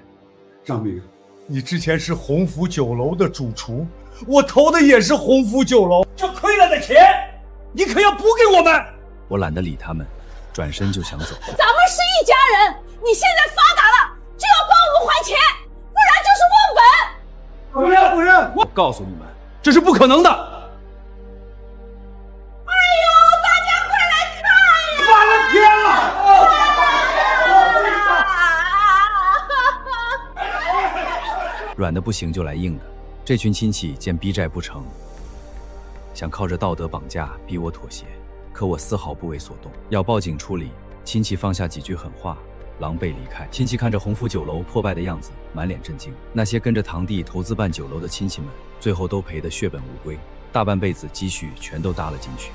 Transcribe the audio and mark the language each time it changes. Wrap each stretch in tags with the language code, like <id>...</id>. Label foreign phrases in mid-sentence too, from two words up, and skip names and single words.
<zh>張明，你之前是鴻福酒樓的主廚，我投的也是鴻福酒樓，這虧了的錢，你可要補給我們。我懶得理他們，轉身就想走。咱們是一家人，你現在發達了，就要幫我們還錢，不然就是忘本。不认不认，我告訴你们，這是不可能的。哎呦，大家快來看呀！發了天了！軟的不行就來硬的，這群親戚見逼債不成，想靠着道德綁架逼我妥協，可我絲毫不為所動，要報警處理。親戚放下幾句狠話，狼狽離開。親戚看着鴻福酒樓破敗的樣子，滿臉震驚。那些跟着堂弟投資辦酒樓的親戚們，最後都賠得血本無歸，大半輩子積蓄全都搭了進去。</zh>